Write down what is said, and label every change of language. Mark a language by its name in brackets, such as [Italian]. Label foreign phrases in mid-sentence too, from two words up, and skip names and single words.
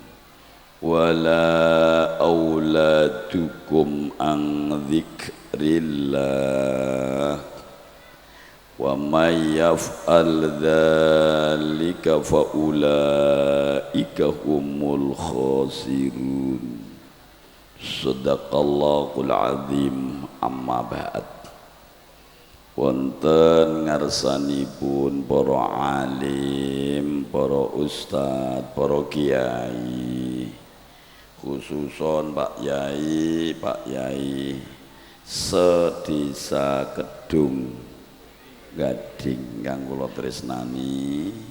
[Arabic] ولا أولادكم عن ذكر الله ومن يفعل ذلك فأولئك هم الخاسرون. صدق الله العظيم. أما بعد. [Javanese] Wonten ngarsanipun para alim, para ustad, para kiai, khususon Pak Yai sedesa Kedung Gading kang kula tresnani,